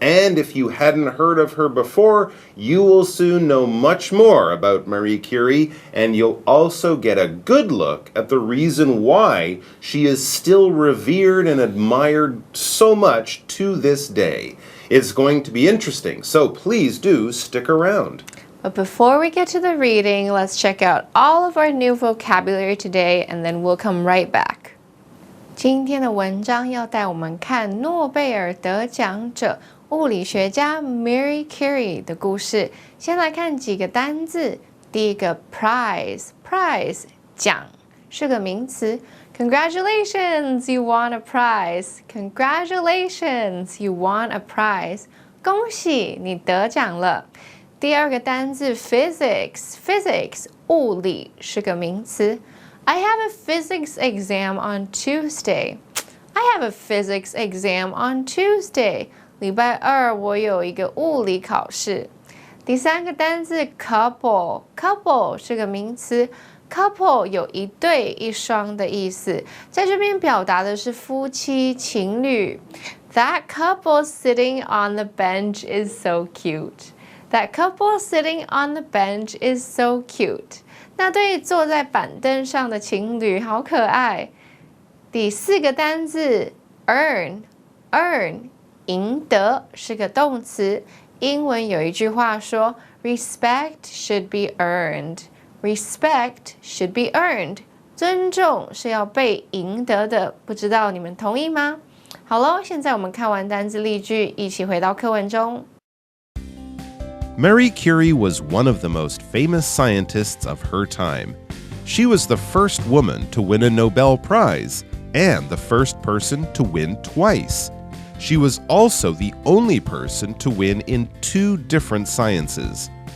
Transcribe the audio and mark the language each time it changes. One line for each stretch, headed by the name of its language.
English: And if you hadn't heard of her before, you will soon know much more about Marie Curie, and you'll also get a good look at the reason why she is still revered and admired so much to this day. It's going to be interesting, so please do stick around. But before we get to the reading, let's check out all of our new vocabulary today, and then we'll come right back.
Chinese: 今天的文章要带我们看诺贝尔得奖者物理学家 Marie Curie 的故事。先来看几个单字。第一个 prize 奖是个名词。
English: Congratulations, you won a prize. Congratulations, you won a prize.
Chinese: 恭喜你得奖了。第二个单字 physics 物理是个名词。
English: I have a physics exam on Tuesday. I have a physics exam on Tuesday.
Chinese: 礼拜二我有一个物理考试。第三个单字 couple 是个名词。 couple 有一对一双的意思，在这边表达的是夫妻情侣。
English: That couple sitting on the bench is so cute. That couple sitting on the bench is so cute.
Chinese: 那对坐在板凳上的情侣好可爱。第四个单字 earn 赢得是个动词。英文有一句话说
English: respect should be earned. Respect should be earned.
Chinese: 尊重是要被赢得的，不知道你们同意吗？好咯，现在我们看完单字例句，一起回到课文中。
English: Marie Curie was one of the most famous scientists of her time. She was the first woman to win a Nobel Prize and the first person to win twice. She was also the only person to win in 2 different sciences.